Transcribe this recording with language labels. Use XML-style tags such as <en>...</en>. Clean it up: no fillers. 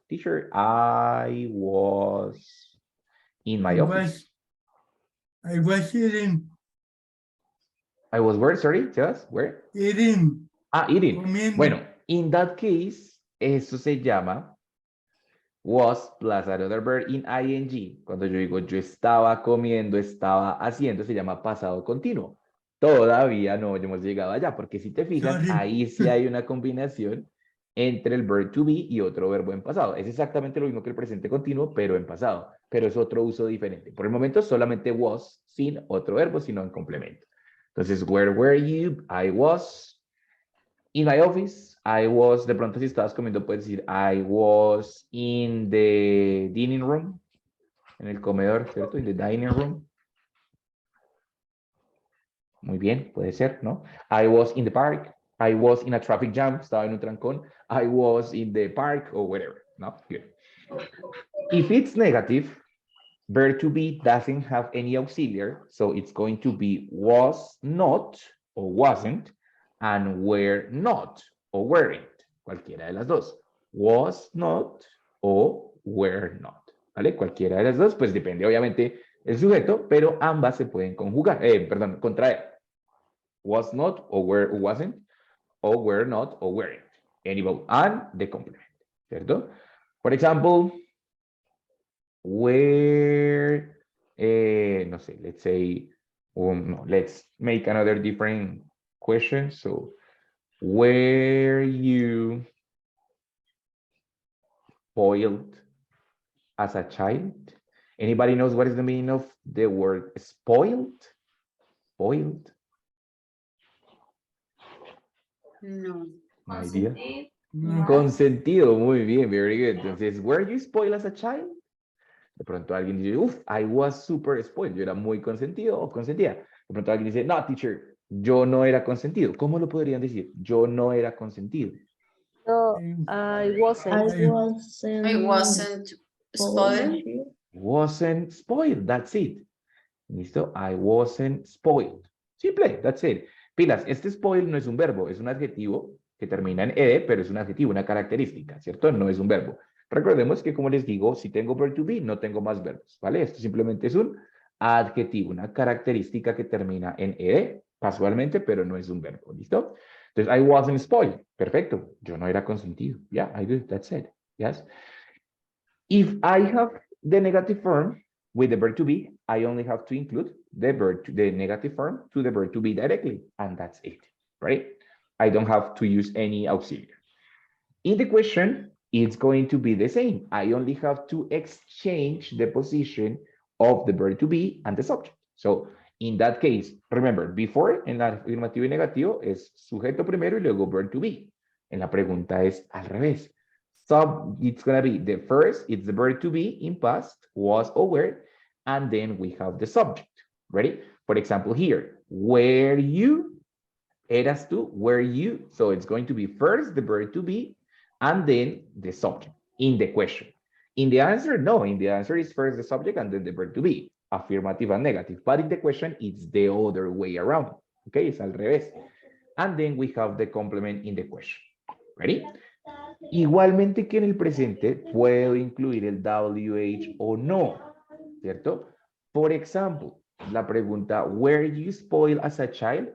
<en>Teacher, I was in my office. I was eating. I was where, sorry, tell us, where? Eating. Ah, eating.</en> <es>Comiendo. Bueno,</es> <en>in that case,</en> <es>eso se llama</es> <en>was plus another verb in ing.</en> <es>Cuando yo digo yo estaba comiendo, estaba haciendo, se llama pasado continuo. Todavía no hemos llegado allá, porque si te fijas,</es> <en>Sorry.</en> <es>ahí sí hay una combinación entre el verb to be y otro verbo en pasado. Es exactamente lo mismo que el presente continuo, pero en pasado. Pero es otro uso diferente. Por el momento solamente was sin otro verbo, sino en complemento. Entonces,</es> <en>where were you? I was in my office. I was,</en> <es>de pronto si estabas comiendo, puedes decir,</es> <en>I was in the dining room.</en> <es>En el comedor, ¿cierto?</es> <en>In the dining room.</en> <es>Muy bien, puede ser, ¿no?</es> <en>I was in the park. I was in a traffic jam.</en> <es>Estaba en un trancón.</es> <en>I was in the park or whatever. No, good. If it's negative, verb to be doesn't have any auxiliary. So it's going to be was not or wasn't and were not or weren't.</en> <es>Cualquiera de las dos. Was not o were not. ¿Vale? Cualquiera de las dos, pues depende obviamente el sujeto, pero ambas se pueden conjugar, perdón, contraer.</es> <en>Was not or wasn't, or were not or weren't. Any both, and the complement,</en> <es>¿cierto?</es> <en>For example, where,</en> <es>no sé,</es> <en>let's say, no, let's make another different question. So, were you spoiled as a child? Anybody knows what is the meaning of the word spoiled? Spoiled? No. No idea. No.</en> <es>Consentido, muy bien,</es> <en>very good. Entonces, were you spoiled as a child?</en> <es>De pronto alguien dice,</es> <en>uff, I was super spoiled.</en> <es>Yo era muy consentido o consentida. De pronto alguien dice, no, teacher, yo no era consentido. ¿Cómo lo podrían decir? Yo no era consentido.</es> <en>No, I wasn't. I wasn't spoiled. Wasn't spoiled, that's it.</en> <es>¿Listo?</es> <en>I wasn't spoiled. Simple, that's it.</en> <es>Pilas, este spoiled no es un verbo, es un adjetivo que termina en ed, pero es un adjetivo, una característica, ¿cierto? No es un verbo. Recordemos que, como les digo, si tengo verb to be, no tengo más verbos, ¿vale? Esto simplemente es un adjetivo, una característica que termina en ed, casualmente, pero no es un verbo, ¿listo?</es> <en>Entonces, I wasn't spoiled.</en> <es>Perfecto. Yo no era consentido.</es> <en>Yeah, I do. That's it. Yes. If I have the negative form with the verb to be, I only have to include the negative form to the verb to be directly, and that's it, right? I don't have to use any auxiliary. In the question, it's going to be the same. I only have to exchange the position of the verb to be and the subject. So in that case, remember, before</en> <es>en la afirmativo y negativo es sujeto primero y luego verb to be. En la pregunta es al revés.</es> <en>So it's going to be the first, it's the verb to be in past, was or were, and then we have the subject. Ready? For example, here, were you,</en> <es>eras tú,</es> <en>were you. So it's going to be first the verb to be, and then the subject in the question. In the answer, no. In the answer is first the subject and then the verb to be. Affirmative and negative. But in the question, it's the other way around. Okay,</en> <es>es al revés.</es> <en>And then we have the complement in the question. Ready?</en> <es>Igualmente que en el presente, puedo incluir el WH o no, ¿cierto? Por ejemplo, la pregunta,</es> <en>were you spoiled as a child?</en>